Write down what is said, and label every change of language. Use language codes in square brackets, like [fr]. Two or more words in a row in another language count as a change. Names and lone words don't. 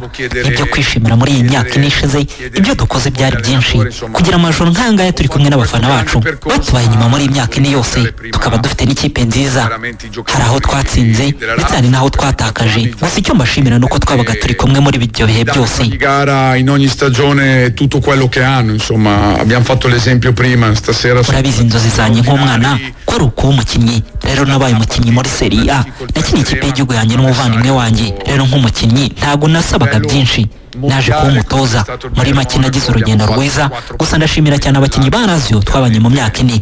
[rw] Ibyo kwishimira muri iyi myaka ine ishize, ibyo dukoze byari byinshi, kugira amajoro nk'angaya turi kumwe n'abafana bacu batubaye inyuma muri iyi myaka ine yose, tukaba dufite n'ikipe nziza. Hari aho twatsinze ndetse hari n'aho twatakaje, gusa icyo mbashimira nuko twabaga turi kumwe muri ibyo bihe byose. [it] Tutto quello che hanno, insomma, abbiamo fatto l'esempio prima stasera. [rw] Urabizi inzozi zanjye nk'umwana ko ari ukuba umukinnyi, rero nabaye umukinnyi muri Serie A, nakiniye ikipe y'igihugu yanjye n'umuvandimwe wanjye, rero nk'umukinnyi ntabwo nasabaga byinshi, naje kuba umutoza. Muri make nagize urugendo rwiza, gusa ndashimira cyane abakinnyi ba Lazio twabanye mu myaka ine.